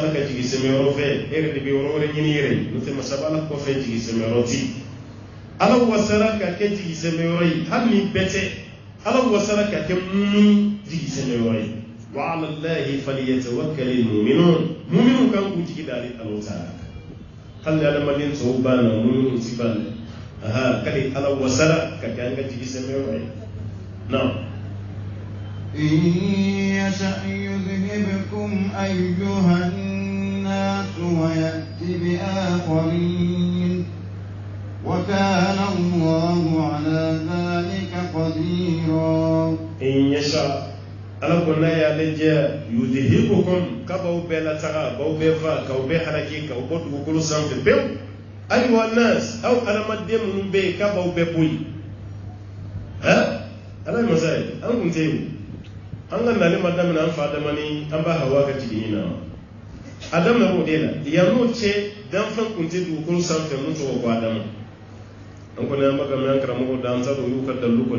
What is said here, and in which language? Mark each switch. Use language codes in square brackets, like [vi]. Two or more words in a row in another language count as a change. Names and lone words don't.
[bm] ala ka jigi sɛmɛyɔrɔ fɛ e yɛrɛ de bɛ yɔrɔ wɛrɛ ɲini yɛrɛ n'o tɛ masa ala kɔfɛ jigi sɛmɛyɔrɔ ti ala wasara ka kɛ jigi sɛmɛyɔrɔ ye hali ni bɛɛ tɛ ala wasara ka kɛ mumini jigi sɛmɛyɔrɔ ye [ar] وعلى الله فليتوكل المؤمنون [bm] mu'minun kan k'u jigi da ale ala taala hali adamaden tɔw b'a la mu'minun ti b'a la kali ala wasara ka kɛ an ka jigi sɛmɛyɔrɔ ye na. [ar] إن يشأ يذهبكم أيها الناس ويأت بآخرين وكان الله على ذلك قديرا إن يشاء [bm] ala kɔnna y'ale jɛ yudhibukum kabaw bɛɛ lataga baw bɛɛ fa k'aw bɛɛ halaki k'aw bɔ dugukolo sanfɛ pewu ayiwa nas aw adamaden minnu bɛ yen kabaw bɛɛ bɔ yen ala ye masa ye an kun tɛ yen an ka nali ma daminɛ an fa adama ni an b'a hawa ka jigin na a daminɛ o de la yan n'o cɛ danfɛn kun tɛ dugukolo sanfɛ mun tɔgɔ ko adama an kɔni an b'a ka mɛn an karamɔgɔw da an t'a dɔn y'u ka dalu kɔni